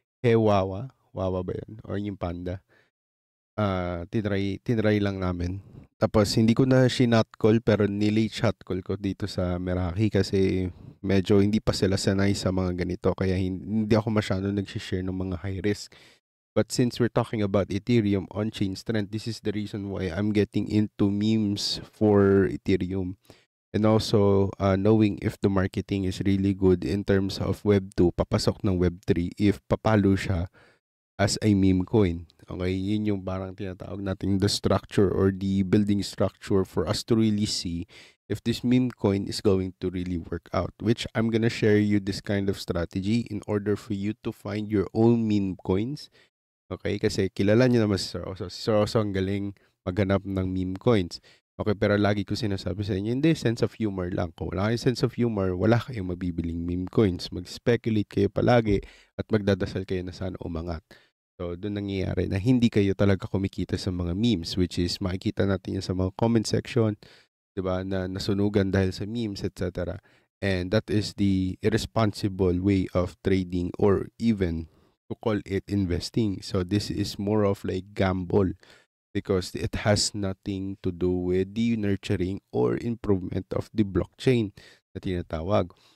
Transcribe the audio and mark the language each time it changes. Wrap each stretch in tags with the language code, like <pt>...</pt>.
<tl>Huawei ba yun? Or yung Panda. Tinry lang namin. Tapos hindi ko na sinot call pero nilate shot call ko dito sa Meraki kasi medyo hindi pa sila sanay sa mga ganito kaya hindi ako masyado nag-share ng mga high risk.</tl> <en>But since we're talking about Ethereum on-chain strength, this is the reason why I'm getting into memes for Ethereum. And also knowing if the marketing is really good in terms of Web 2,</en> <tl>papasok ng</tl> <en>Web 3 if</en> <tl>papalo siya</tl> <en>as a meme coin. Okay,</en> <tl>yun yung parang tinatawag natin</tl> <en>the structure or the building structure for us to really see if this meme coin is going to really work out, which I'm gonna share you this kind of strategy in order for you to find your own meme coins.</en> <tl>Okay, kasi kilala niyo naman si Sir Oso. Si Sir Oso ang galing maghanap ng meme coins. Okay, pero lagi ko sinasabi sa inyo, hindi,</tl> <en>sense of humor</en> <tl>lang. Kung wala kayong sense of humor, wala kayong mabibiling meme coins. Mag-speculate kayo palagi at magdadasal kayo na sana umangat. So, doon nangyayari na hindi kayo talaga kumikita sa mga memes, which is makikita natin yan sa mga comment section, diba, na nasunugan dahil sa memes, etc.</tl> <en>And that is the irresponsible way of trading or even to call it investing. So this is more of like gamble because it has nothing to do with the nurturing or improvement of the blockchain</en> <tl>na tinatawag.</tl>